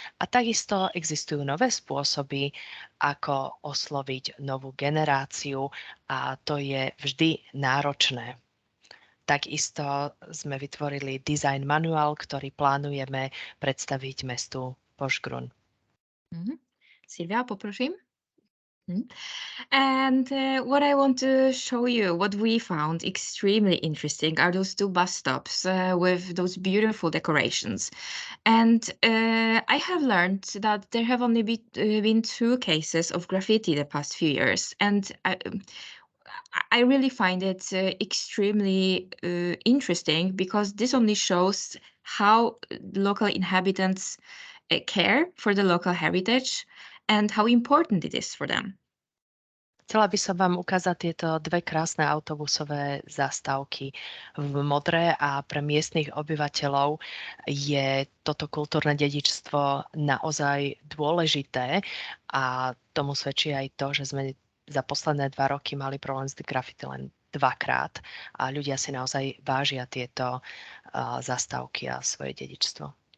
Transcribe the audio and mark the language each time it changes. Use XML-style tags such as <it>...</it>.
<sk>A takisto existujú nové spôsoby, ako osloviť novú generáciu a to je vždy náročné. Takisto sme vytvorili design manuál, ktorý plánujeme predstaviť mestu Požgrun. Silvia, poprosím.</sk> <en>And what I want to show you, what we found extremely interesting, are those two bus stops with those beautiful decorations. And I have learned that there have only been 2 cases of graffiti the past few years. And I really find it extremely interesting because this only shows how local inhabitants care for the local heritage and how important it is for them.</en> <sk>Chcela by som vám ukázať tieto 2 krásne autobusové zastávky v modré a pre miestnych obyvateľov je toto kultúrne dedičstvo naozaj dôležité a tomu svedčí aj to, že sme za posledné 2 roky mali problém s graffiti len 2-krát a ľudia si naozaj vážia tieto zastávky a svoje dedičstvo.</sk>